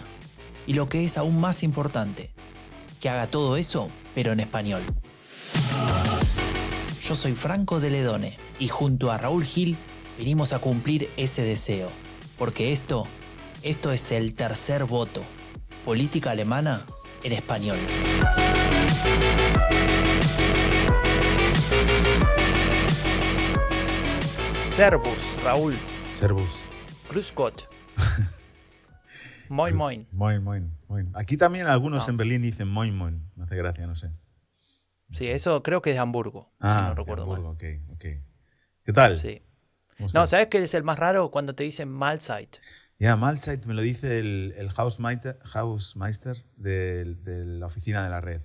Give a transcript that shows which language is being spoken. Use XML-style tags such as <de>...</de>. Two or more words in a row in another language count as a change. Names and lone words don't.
<es>Y lo que es aún más importante, que haga todo eso, pero en español. Yo soy Franco de Ledone y junto a Raúl Gil vinimos a cumplir ese deseo, porque esto es el tercer voto, política alemana en español.</es> <de>Servus, Raúl. Servus. Grüß Gott. Moin, moin. Moin.</de> <es>Aquí también algunos en Berlín dicen moin. Me hace gracia, no sé. Sí, eso creo que es de Hamburgo, si no recuerdo mal. Ok. ¿Qué tal? Sí. ¿Cómo estás? No, ¿sabes qué es el más raro? Cuando te dicen Mahlzeit. Ya, Mahlzeit me lo dice el Hausmeister de la oficina de la red.</es>